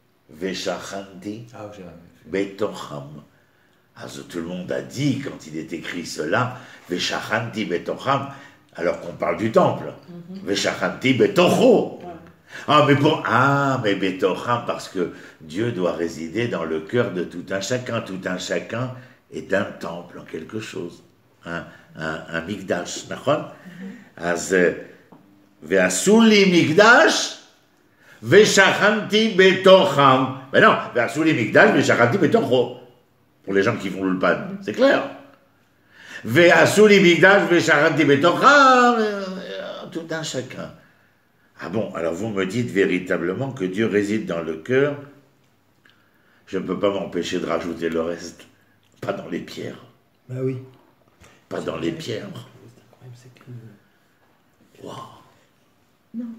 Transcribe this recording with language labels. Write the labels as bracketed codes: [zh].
[he] Veshachanti betocham. [fr] Tout le monde a dit, quand il est écrit cela, Veshachanti betocham, alors qu'on parle du temple. [he] Veshachanti betocho. [fr] Mais betocham, parce que Dieu doit résider dans le cœur de tout un chacun. Tout un chacun est un temple en quelque chose. Un mikdash, נכון? [he] אז ועשו לי מקדש ושכנתי בתוכם. [fr] Mais non, [he] ועשו לי מקדש ושכנתי בתוכו. [fr] Pour les gens qui font l'ulpan, c'est clair. [he] ועשו לי מקדש ושכנתי בתוכם, [fr] tout un chacun. Ah bon, alors vous me dites véritablement que Dieu réside dans le cœur. Je ne peux pas m'empêcher de rajouter le reste. Pas dans les pierres. Bah oui. Pas dans les pierres. Wow. Non,